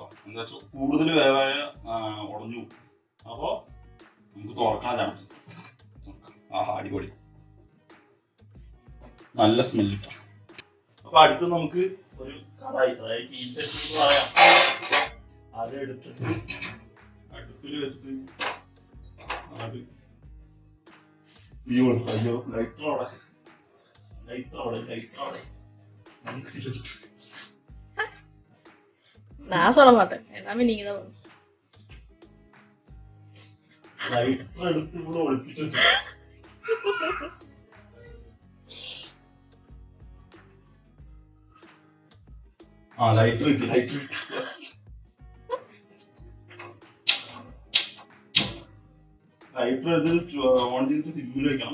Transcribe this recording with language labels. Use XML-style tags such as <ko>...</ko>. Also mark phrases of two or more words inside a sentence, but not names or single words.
<ml>എന്താ വെച്ചാൽ കൂടുതൽ വേവായ ഉടഞ്ഞു. അപ്പൊ നമുക്ക് തുറക്കണം. അടിപൊളി നല്ല സ്മെല്ലിട്ട. അപ്പൊ അടുത്ത് നമുക്ക് ഒരു കടായി, അതായത് ചീനച്ചട്ടി പറയാം, അതെടുത്തിട്ട് അടുപ്പിൽ വെച്ചിട്ട്</ml> <ta>நான் சொல்ல மாட்டேன். எல்லாமே நீங்க தான்</ta> <ml>ലൈറ്റർ എടുത്ത് ഇവിടെ ഒളിപ്പിച്ചു. ലൈറ്റർ കിട്ടി. ലൈറ്റർ ഇത് ഓൺ ചെയ്തിട്ട് സിമ്മിൽ വെക്കണം.</ml>